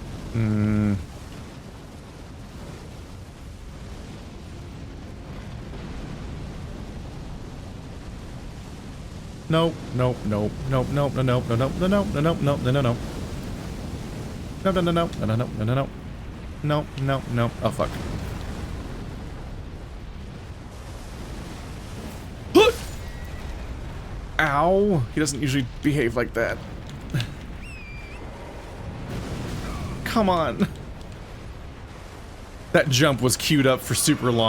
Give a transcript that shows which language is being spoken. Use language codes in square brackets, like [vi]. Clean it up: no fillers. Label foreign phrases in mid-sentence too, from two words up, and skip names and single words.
[en] Hmm. Nope, nope, nope, nope, nope, no, nope, no, nope, no, nope, no, nope, no, no, no, no. No, no, no, no, no, no, no, no, no, no. No, no, no. Oh, fuck. Ow! He doesn't usually behave like that. Come on. That jump was queued up for super long.